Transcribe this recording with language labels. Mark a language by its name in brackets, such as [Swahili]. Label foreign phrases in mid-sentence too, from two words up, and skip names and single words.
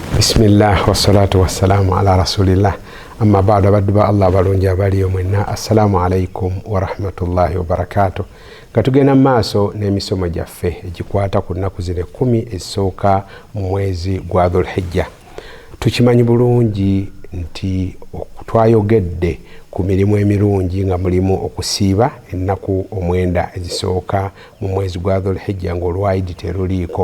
[Arabic] بسم الله والصلاة والسلام على رسول الله أما بعد عباد الله [Ganda] balungi abaliyo mwenna [Arabic] السلام عليكم ورحمة الله وبركاته. [Ganda] Katugenda maaso n'emisomo gyaffe egikwata ku nnaku zino 10 ezisooka mu mwezi gwa Dhulhijja. Tukimanyi bulungi nti twayogedde ku mirimu emirungi nga mulimu okusiiba ennaku 9 ezisooka mu mwezi gwa Dhulhijja ng'olwaidi teruliiko.